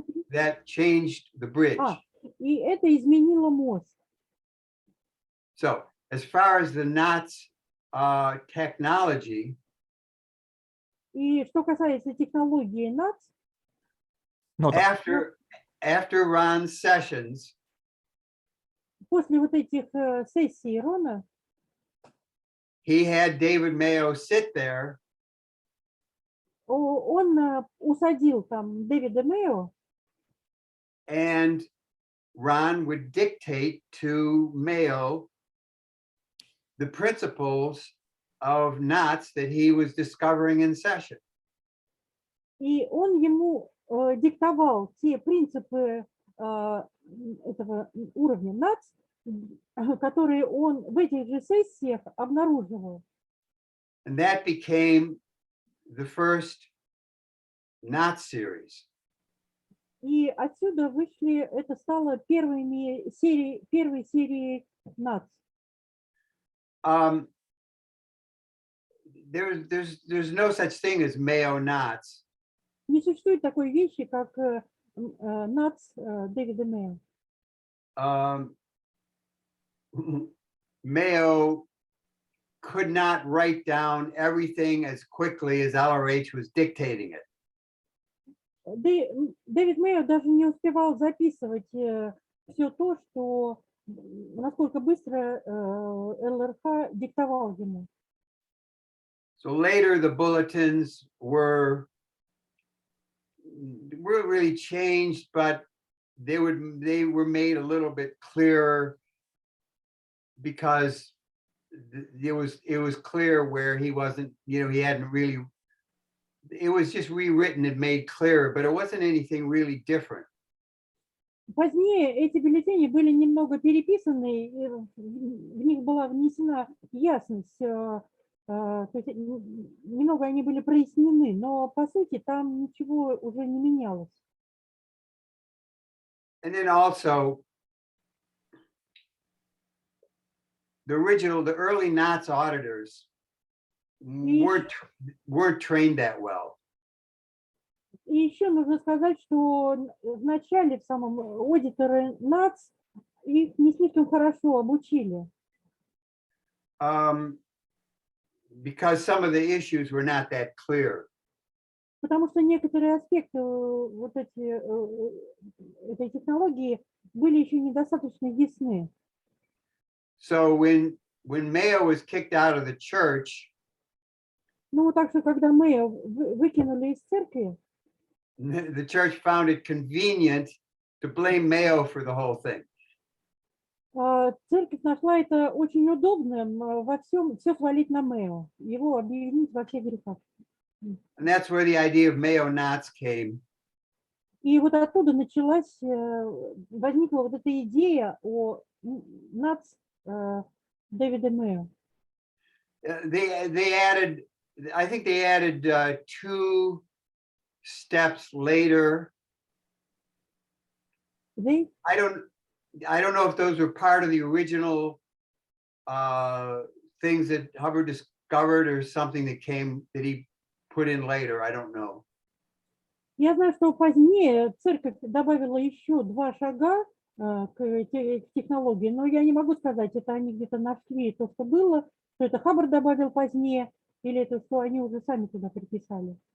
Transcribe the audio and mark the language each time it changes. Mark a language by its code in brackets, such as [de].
[en] That changed the bridge. [ru] И это изменило мост. [en] So as far as the knots technology, [ru] и что касается технологии NATS, [en] after Ron's sessions, [ru] после вот этих сессий Рона, [en] he had David Mayo sit there. [ru] Он усадил там Дэвида Мэйо. [en] And Ron would dictate to Mayo the principles of knots that he was discovering in session. [ru] И он ему диктовал те принципы этого уровня NATS, которые он в этих же сессиях обнаруживал. [en] And that became the first knot series. [ru] И отсюда вышли, это стало первой серией NATS. [en] There's no such thing as Mayo knots. [ru] Не существует такой вещи, как NATS Дэвида Мэя. [en] Mayo could not write down everything as quickly as LRH was dictating it. [ru] Дэвид Мэйо даже не успевал записывать все то, что насколько быстро ЛРХ диктовал ему. [en] So later the bulletins were really changed, but they were made a little bit clearer because it was clear where he wasn't, he hadn't really, it was just rewritten and made clearer, but it wasn't anything really different. [ru] Позднее эти бюллетени были немного переписаны, и в них была внесена ясность, то есть немного они были прояснены, но по сути там ничего уже не менялось. [en] And then also, the early knots auditors weren't trained that well. [ru] И еще нужно сказать, что в начале, в самом аудиторы НАЦ, их не слишком хорошо обучили. [en] Because some of the issues were not that clear. [ru] Потому что некоторые аспекты вот этой технологии были еще недостаточно ясны. [en] So when Mayo was kicked out of the church, [ru] ну так что когда Мэйо выкинули из церкви, [en] the church found it convenient to blame Mayo for the whole thing. [ru] Церковь нашла это очень удобным во всем все свалить на Мэйо, его обвинить во всех грехах. [en] And that's where the idea of Mayo knots came. [ru] И вот оттуда возникла вот эта идея о НАЦ Дэвида Мэйо. [en] They added, I think they added 2 steps later. I don't know if those were part of the original things that Hubbard discovered or something that he put in later. I don't know. [ru] Я знаю, что позднее церковь добавила еще 2 шага к технологии, но я не могу сказать, это они где-то нашли то, что было, что это Хаббард добавил позднее, или это что они уже сами туда приписали.